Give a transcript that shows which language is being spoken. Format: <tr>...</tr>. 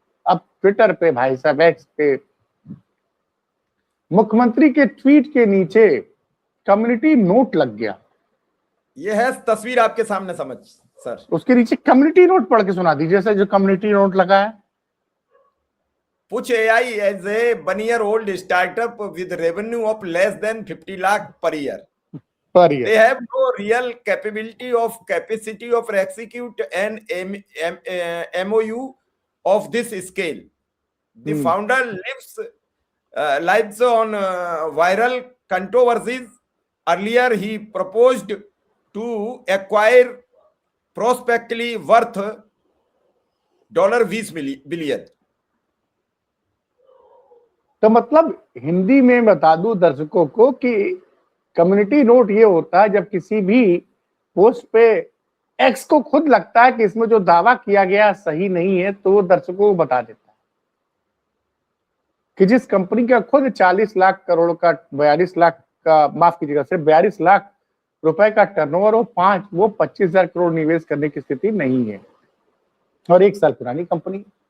<hi>अब ट्विटर पे भाई साहब, एक्स पे, मुख्यमंत्री के ट्वीट के नीचे कम्युनिटी नोट लग गया। यह है तस्वीर आपके सामने, समझ सर। उसके नीचे कम्युनिटी नोट पढ़ के सुना दीजिए सर, जो कम्युनिटी नोट लगा है।</hi> <en>Push AI is a 1-year-old startup with revenue of less than 50 lakh per year. They have no real capacity of execute an MOU of this scale. The founder lives on viral controversies. Earlier, he proposed to acquire prospectively worth $20 billion.</en> <hi>तो मतलब हिंदी में बता दूं दर्शकों को कि community note ये होता है जब किसी भी पोस्ट पे एक्स को खुद लगता है कि इसमें जो दावा किया गया सही नहीं है, तो वो दर्शकों को बता देता है कि जिस कंपनी का खुद 40 लाख करोड़ का 42 लाख का, माफ कीजिएगा, सिर्फ 42 लाख रुपए का टर्नओवर हो, वो 25,000 करोड़ निवेश करने की स्थिति नहीं है और 1 साल पुरानी कंपनी।</hi>